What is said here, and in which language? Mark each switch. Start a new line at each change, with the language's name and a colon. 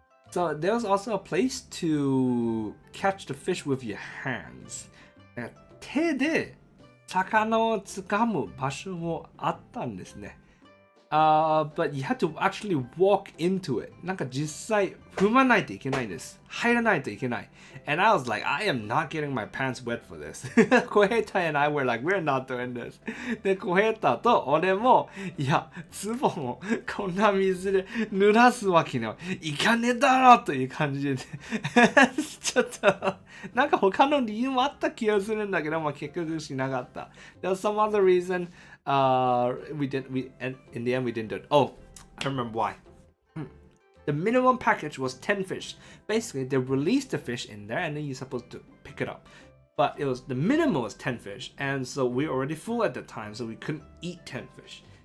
English: So there was also a place to catch the fish with your hands.
Japanese: 手で魚を掴む場所もあったんですね。
English: But you had to actually walk into it.
Japanese: なんか実際踏まないといけないんです。入らないといけない。
English: And I was like, I am not getting my pants wet for this. 小平太 and I were like, we're not doing this.
Japanese: で、小平太と俺も、いや、ズボンをこんな水で濡らすわけにはいかねえだろという感じで、ちょっと、なんか他の理由もあった気がするんだけど、まあ結局しなかった。
English: There was some other reason. And in the end we didn't do it. Oh, I remember why. The minimum package was 10 fish. Basically, they released the fish in there and then you're supposed to pick it up. But the minimum was 10 fish. And so we were already full at the time, so we couldn't eat 10 fish.